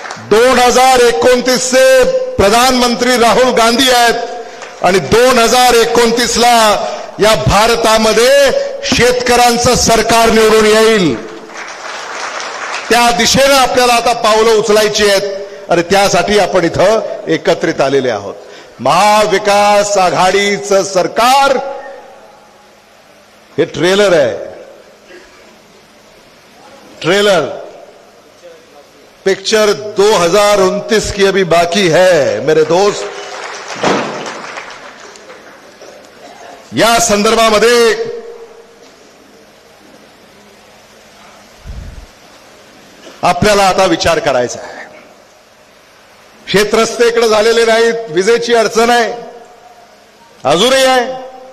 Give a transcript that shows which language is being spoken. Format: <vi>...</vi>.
<mr>2029चे प्रधानमंत्री राहुल गांधी आहेत आणि 2029ला या भारतामध्ये शेतकऱ्यांचं सरकार निवडून येईल. त्या दिशेनं आपल्याला आता पावलं उचलायची आहेत आणि त्यासाठी आपण इथं एकत्रित आलेले आहोत. महाविकास आघाडीचं सरकार हे ट्रेलर आहे.</mr> <hi>ट्रेलर पिक्चर 2029 की अभी बाकी है मेरे दोस्त.</hi> <mr>या संदर्भामध्ये आपल्याला आता विचार करायचा आहे. शेतरस्ते इकडे झालेले नाहीत, विजेची अडचण आहे, अजूनही आहे.</mr>